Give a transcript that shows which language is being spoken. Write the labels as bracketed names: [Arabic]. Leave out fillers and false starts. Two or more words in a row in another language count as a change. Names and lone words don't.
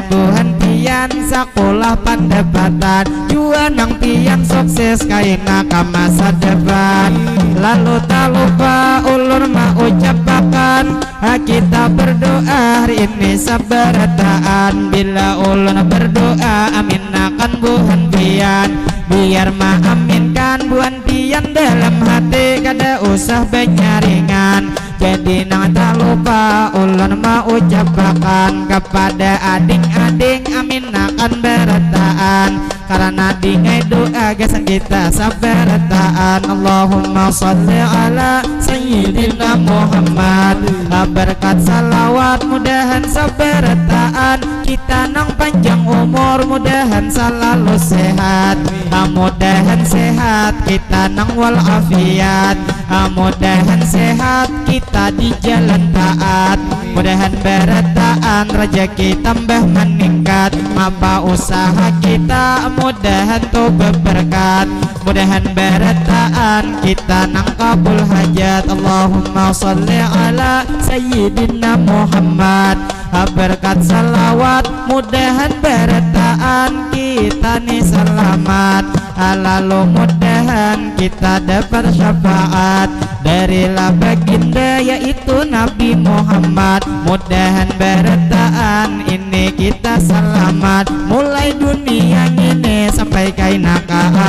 [Banjar] Tuhan pian sekolah pendapatan juga nang pian sukses kaina ke masa depan lalu tak lupa ulun mau ucapakan kita berdoa hari ini sabarataan bila ulun berdoa aminakan buhan pian biar maaminkan buhan pian dalam hati kada usah benyaringan jadi nang tak lupa ulun mau ucapakan kepada ading-ading aminakan berataan karena dingai doa gasan kita sabarataan [Arabic] اللهم صل على سيدنا محمد [Banjar] berkat salawat mudahan sabarataan kita nang panjang umur mudahan selalu sehat mudahan sehat kita nang walafiat mudahan sehat kita di jalan taat mudahan berataan rezeki tambah meningkat apa usaha kita mudahan tuh berberkat mudahan berataan kita nang kabul hajat [Arabic] اللهم صل على سيدنا محمد [Banjar] berkat salawat mudahan berataan kita nih selamat lalu mudahan kita dapat syafaat dari baginda yaitu Nabi Muhammad mudahan berataan ini kita selamat mulai dunia ini sampai kaina ke